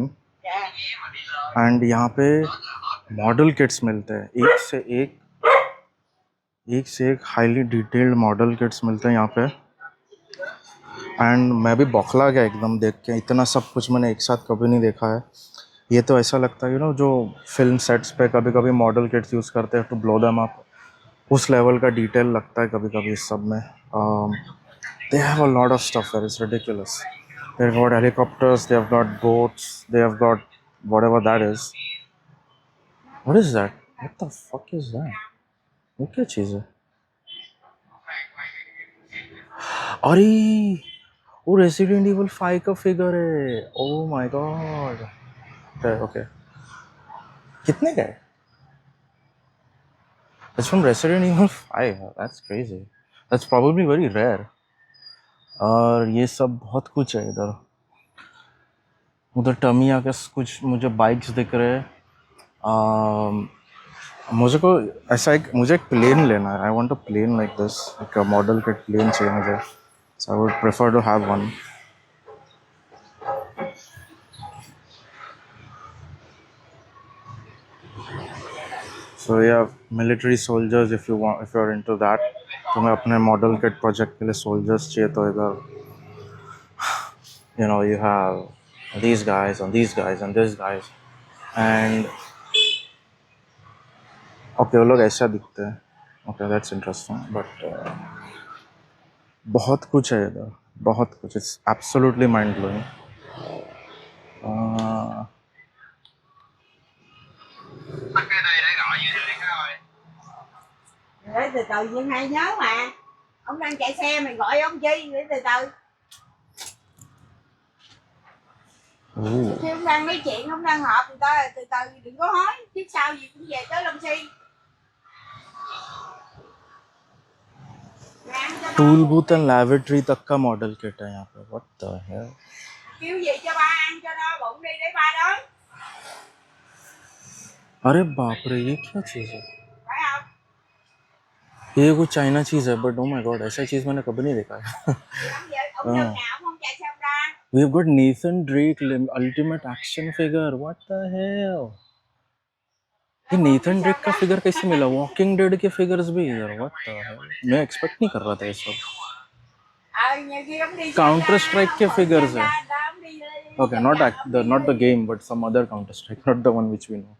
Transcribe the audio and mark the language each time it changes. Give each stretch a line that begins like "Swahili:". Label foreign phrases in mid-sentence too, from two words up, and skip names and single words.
Hindi: एंड यहाँ पे
English: model kits
Hindi: मिलते हैं, एक से एक
English: highly detailed model kits
Hindi: मिलते हैं यहाँ पे। एंड मैं भी बौखला गया एकदम देख के, इतना सब कुछ मैंने एक साथ कभी नहीं देखा है। ये तो ऐसा लगता है
English: you know
Hindi: जो
English: film sets
Hindi: पे कभी कभी
English: model kits use
Hindi: करते हैं
English: to blow them up,
Hindi: उस लेवल का डिटेल लगता है कभी कभी इस सब में.
English: They have a lot of stuff there. It's ridiculous. They've got helicopters, they've got boats, they have got whatever that is. What is that? What the fuck is that?
Hindi: वो क्या चीज़ है? अरे वो रेसिडेंट इवल 5 का फिगर है.
English: Oh my god. Okay,
Hindi: कितने का है?
English: It's from Resident Evil 5. That's crazy. That's probably very rare.
Hindi: और ये सब बहुत कुछ है इधर. उधर टमिया के कुछ मुझे बाइक्स दिख रहे हैं. मुझे को ऐसा मुझे एक प्लेन लेना है.
English: I want a plane like this.
Hindi: एक
English: model kit
Hindi: प्लेन चाहिए मुझे.
English: So I would prefer to have one. So yeah military soldiers, if you are into that,
Hindi: तुम्हें अपने
English: model kit project
Hindi: के लिए सोल्जर्स चाहिए तो इधर
English: you have these guys
Hindi: and these guys and these guys and ओके वो लोग ऐसा दिखते हैं.
English: Okay that's interesting.
Hindi: बट बहुत कुछ है इधर, बहुत कुछ.
English: It's absolutely mind blowing.
Vietnamese: Để từ từ nhưng hay nhớ mà. Ông đang chạy xe mày gọi ông chi để từ từ. Khi ông đang nói chuyện, ông đang họp người ta từ từ đừng có hối. Chứ sau gì cũng về tới Long Xuyên.
English: toll booth and laboratory
Hindi: तक का
English: model kit
Hindi: है यहाँ पे.
English: What the hell.
Vietnamese: Kêu gì cho ba ăn cho no bụng đi để ba đói.
Hindi: अरे बाप रे, ये क्या चीज़ है?
Vietnamese: Phải không?
Hindi: ये कोई चाइना चीज़ है. बट
English: oh my god,
Hindi: ऐसा चीज़ मैंने कभी नहीं देखा है.
Vietnamese: Ông nào ông không chạy xe ông ra.
English: We've got Nathan Drake ultimate action figure. What the hell?
Hindi: ये नेथन ड्रेक का फिगर कैसे मिला? वॉकिंग डेड के फिगर्स भी इधर.
English: What the hell.
Hindi: मैं एक्सपेक्ट नहीं कर रहा था ये सब. काउंटर स्ट्राइक के फिगर्स है.
English: Okay, not the game but some other Counter Strike, Not the one which we know.